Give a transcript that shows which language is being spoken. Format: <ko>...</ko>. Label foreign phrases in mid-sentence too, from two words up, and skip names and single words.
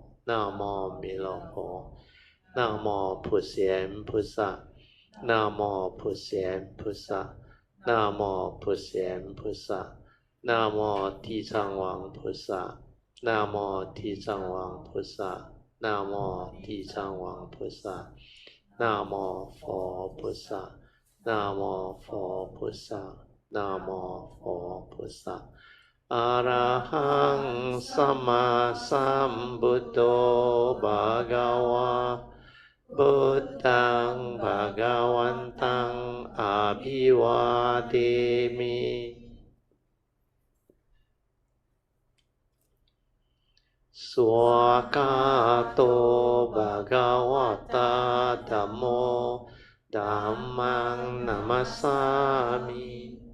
<zh>Namo 彌勒佛 Namo 普賢菩薩 Namo 普賢菩薩 Namo 普賢菩薩 Namo 地藏王菩薩 Namo 地藏王菩薩 Namo 地藏王菩薩 Namo 佛菩薩 Namo 佛菩薩 Namo 佛菩薩</zh> <pi>Arahang Sama Sambuddho Bhagava Buddhang Bhagavantang Abhivademi Swakato Bhagavata Dhammo Dhammang Namasami</pi>